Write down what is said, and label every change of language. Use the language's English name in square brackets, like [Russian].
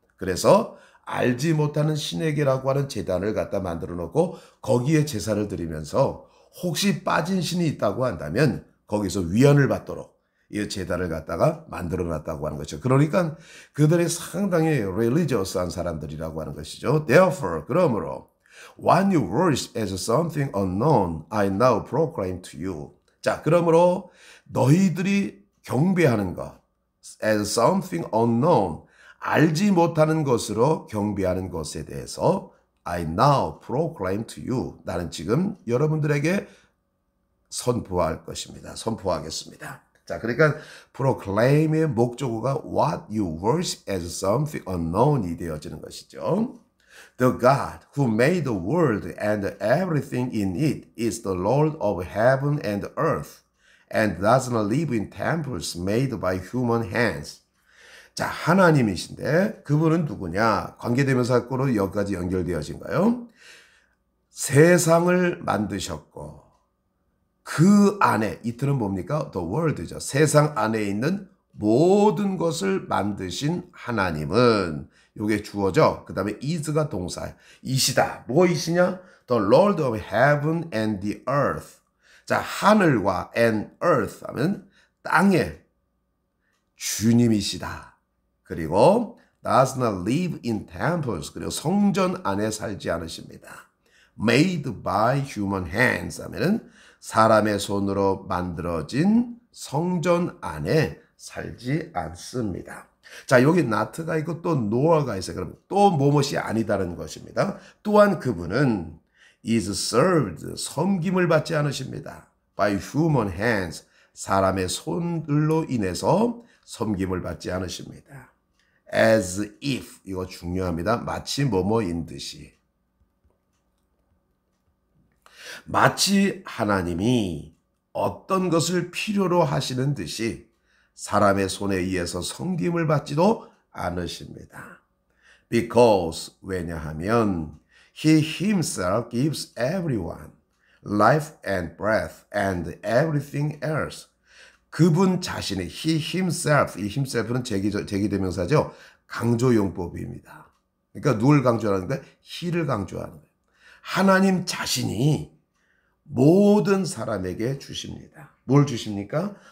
[Korean] 그래서 알지 못하는 신에게라고 하는 제단을 갖다 만들어 놓고 거기에 제사를 드리면서 혹시 빠진 신이 있다고 한다면 거기서 위안을 받도록 이 제단을 갖다가 만들어 놨다고 하는 것이죠. 그러니까 그들이 상당히 religious한 사람들이라고 하는 것이죠. [English] Therefore, [Korean] 그러므로 [English] What you worship as something unknown, I now proclaim to you. [Korean] 자, 그러므로 너희들이 경배하는 것, [English] as something unknown, [Korean] 알지 못하는 것으로 경배하는 것에 대해서 [English] I now proclaim to you. [Korean] 나는 지금 여러분들에게 선포할 것입니다. 선포하겠습니다. 자, 그러니까 proclaim의 목적어가 [English] what you worship as something unknown [Korean] 이 되어지는 것이죠. [English] The God who made the world and everything in it is the Lord of heaven and earth and does not live in temples made by human hands. [Korean] 자, 하나님이신데 그분은 누구냐? 관계대명사구로 여기까지 연결되어진가요? 세상을 만드셨고 그 안에 이틀은 뭡니까? The world죠. 세상 안에 있는 모든 것을 만드신 하나님은 요게 주어죠. 그 다음에 is가 동사. 이시다. 뭐이시냐? [English] The Lord of heaven and the earth. [Korean] 자, 하늘과 and earth 하면 땅의 주님이시다. [English] 그리고 does not live in temples. [Korean] 그리고 성전 안에 살지 않으십니다. [English] Made by human hands [Korean] 하면은 사람의 손으로 만들어진 성전 안에 살지 않습니다. 자, 여기 not가 있고 또 nore가 있어요. 그럼 또 뭐뭇이 아니다는 것입니다. 또한 그분은 [English] is served, [Korean] 섬김을 받지 않으십니다. [English] by human hands, [Korean] 사람의 손들로 인해서 섬김을 받지 않으십니다. as if, 이거 중요합니다. 마치 뭐뭐인 듯이. 마치 하나님이 어떤 것을 필요로 하시는 듯이 사람의 손에 의해서 섬김을 받지도 않으십니다. [English] Because, [Korean] 왜냐하면 [English] He himself gives everyone life and breath and everything else. [Korean] 그분 자신의 [English] He himself, [Korean] 이 himself는 제기대명사죠. 강조용법입니다. 그러니까 누굴 강조하는 거예요? He를 강조하는 거예요. 하나님 자신이 모든 사람에게 주십니다. 뭘 주십니까?